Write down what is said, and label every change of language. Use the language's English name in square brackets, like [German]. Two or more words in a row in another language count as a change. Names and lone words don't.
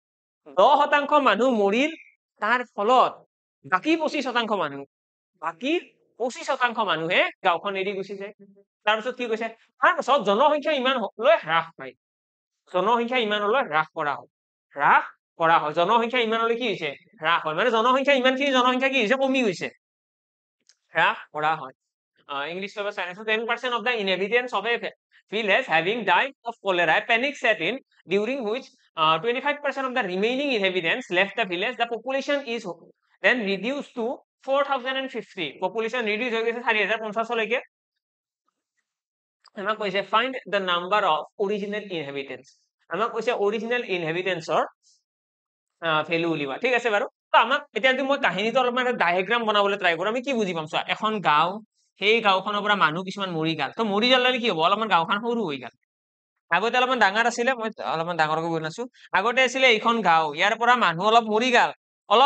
[Assamese] 10% মানুহ মৰিল তাৰ ফলত বাকি 25% মানুহ বাকি 25% মানুহে গাঁওখন এৰি গুচি যায় তাৰপিছত কি কৈছে তাৰপিছত জনসংখ্যা ইমানলৈ হ্ৰাস পায় জনসংখ্যা ইমানলৈ হ্ৰাস কৰা হয় জনসংখ্যা ইমানলৈ কি হৈছে হ্ৰাস হয় মানে জনসংখ্যা ইমানখিনি জনসংখ্যা কি হৈছে কমি গৈছে হ্ৰাস কৰা [English] হয় English level science 10% of the inhabitants of a village having died of cholera panic set in during which 25% of the remaining inhabitants left the village the population is then reduced to 4050 population reduce [Assamese] হৈ গৈছে 4050 লৈকে আমাক কৈছে [English] find the number of original inhabitants [Assamese] আমাক কৈছে [English] original inhabitants [Assamese] ৰ ভ্যালু উলিওৱা ঠিক আছে বাৰু তো আমাক এতিয়া যদি মই কাহিনীটো অলপমান ডায়াগ্ৰাম বনাবলৈ ট্ৰাই কৰো আমি কি বুজি পাম চোৱা এখন গাঁও সেই গাঁওখনৰ পৰা মানুহ কিছুমান মৰি গ'ল তো মৰি যালে কি হ'ব অলপমান গাঁওখন সৰু হৈ গ'ল আগতে অলপমান ডাঙৰ আছিলে মই অলপমান ডাঙৰকৈ বনাইছো আগতে আছিলে এইখন গাঁও ইয়াৰ পৰা মানুহ অলপ মৰি গ'ল অলপ